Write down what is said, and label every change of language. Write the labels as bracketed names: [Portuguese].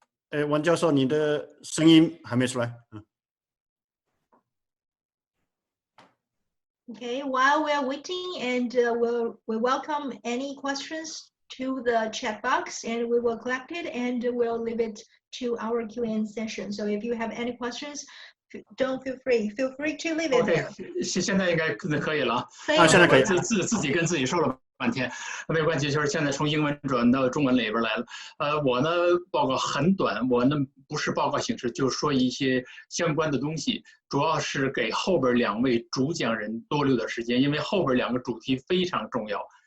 [Chinese] Eh, 王教授，你的声音还没出来。 [English] Okay, while we are waiting, and we welcome any questions to the chat box, and we will collect it and we'll leave it to our Q&A session. So if you have any questions, don't feel free to leave it there. [Chinese] OK， 现在应该可以了。现在可以。自己跟自己说了半天，没有关系，就是现在从英文转到中文里边来了。我呢报告很短，我呢不是报告形式，就是说一些相关的东西，主要是给后边2位主讲人多留点时间，因为后边2个主题非常重要。